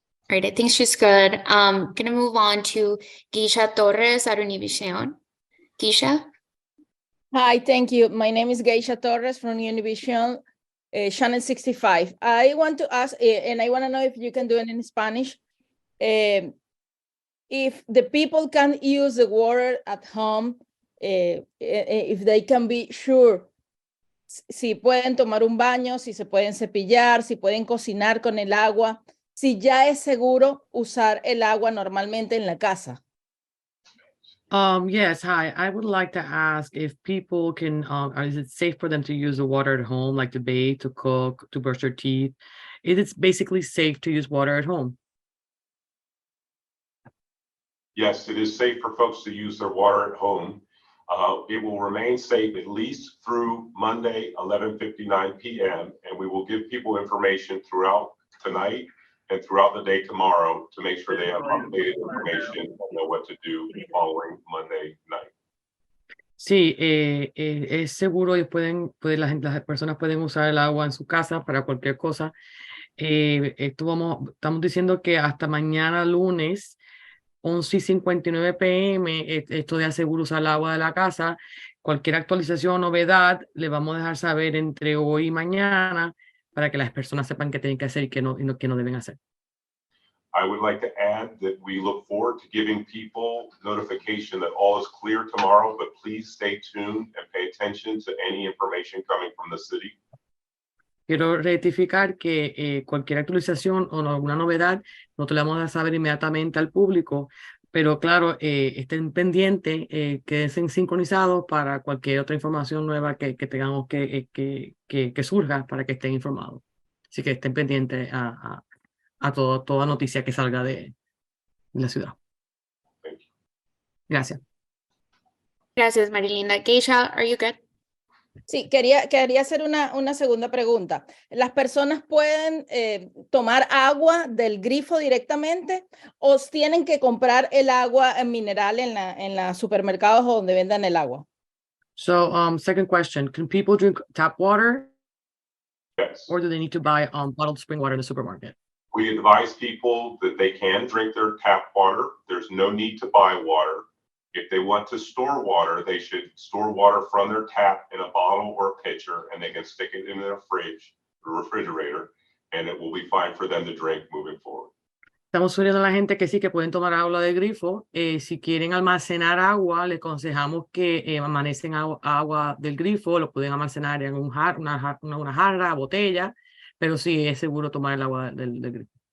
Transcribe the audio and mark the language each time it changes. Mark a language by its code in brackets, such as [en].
[en] All right, I think she's good. Gonna move on to Geisha Torres at Univision. Geisha? Hi, thank you. My name is Geisha Torres from Univision, Channel 65. I want to ask, and I want to know if you can do it in Spanish. If the people can use the water at home, if they can be sure [es] si pueden tomar un baño, si se pueden cepillar, si pueden cocinar con el agua, si ya es seguro usar el agua normalmente en la casa. [en] Yes, hi. I would like to ask if people can, is it safe for them to use the water at home, like to bathe, to cook, to brush their teeth? Is it basically safe to use water at home? Yes, it is safe for folks to use their water at home. It will remain safe at least through Monday, 11:59 p.m. And we will give people information throughout tonight and throughout the day tomorrow to make sure they have updated information and know what to do following Monday night. [es] Sí, es seguro y las personas pueden usar el agua en su casa para cualquier cosa. Estamos diciendo que hasta mañana lunes, 11:59 p.m., esto de seguro usar el agua de la casa. Cualquier actualización, novedad, le vamos a dejar saber entre hoy y mañana para que las personas sepan qué tienen que hacer y qué no deben hacer. [en] I would like to add that we look forward to giving people notification that all is clear tomorrow, but please stay tuned and pay attention to any information coming from the city. [es] Quiero rectificar que cualquier actualización o alguna novedad nosotros le vamos a saber inmediatamente al público, pero claro, estén pendientes, queden sincronizados para cualquier otra información nueva que tengamos que surja para que estén informados. Así que estén pendientes a toda noticia que salga de la ciudad. [en] Thank you. [es] Gracias. Gracias, [en] Marilinda. Geisha, are you good? [es] Sí, quería hacer una segunda pregunta. ¿Las personas pueden tomar agua del grifo directamente o tienen que comprar el agua mineral en los supermercados donde vendan el agua? [en] So, second question, can people drink tap water Yes. or do they need to buy bottled spring water in the supermarket? We advise people that they can drink their tap water. There's no need to buy water. If they want to store water, they should store water from their tap in a bottle or a pitcher, and they can stick it in their fridge, or refrigerator, and it will be fine for them to drink moving forward. [es] Estamos sugiriendo a la gente que sí, que pueden tomar agua de grifo. Si quieren almacenar agua, les aconsejamos que amanecen agua del grifo, lo pueden almacenar en una jarra, botella, pero sí es seguro tomar el agua del grifo.